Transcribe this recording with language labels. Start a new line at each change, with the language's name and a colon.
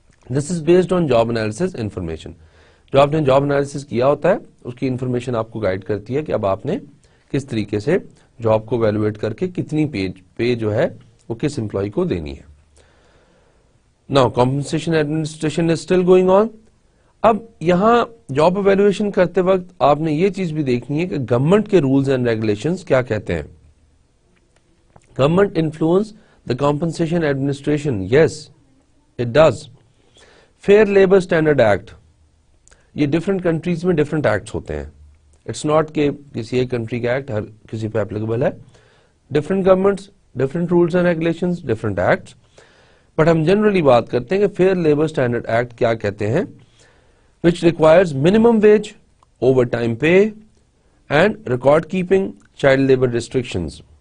English: This is based on job analysis information.
Urdu: جو آپ نے جاب انالیسس کیا ہوتا ہے اس کی انفارمیشن آپ کو گائیڈ کرتی ہے کہ اب آپ نے کس طریقے سے جاب کو ایویلویٹ کر کے کتنی پے جو ہے وہ کس امپلائی کو دینی ہے.
English: Now compensation administration is still going on.
Urdu: اب یہاں جاب ایویلویشن کرتے وقت آپ نے یہ چیز بھی دیکھنی ہے کہ گورنمنٹ کے رولز اینڈ ریگولیشنز کیا کہتے ہیں.
English: Government influence the compensation administration, yes it does.
Urdu: Fair labour standard act, یہ ڈفرنٹ کنٹریز میں ڈفرنٹ ایکٹس ہوتے ہیں. اٹس ناٹ کہ کسی ایک کنٹری کا ایکٹ ہر کسی پہ اپلیکیبل ہے.
English: Different governments, different rules and regulations, different acts.
Urdu: But ہم جنرلی بات کرتے ہیں کہ فیئر لیبر اسٹینڈرڈ ایکٹ کیا کہتے ہیں,
English: which requires minimum wage, overtime pay and record keeping, child labor restrictions.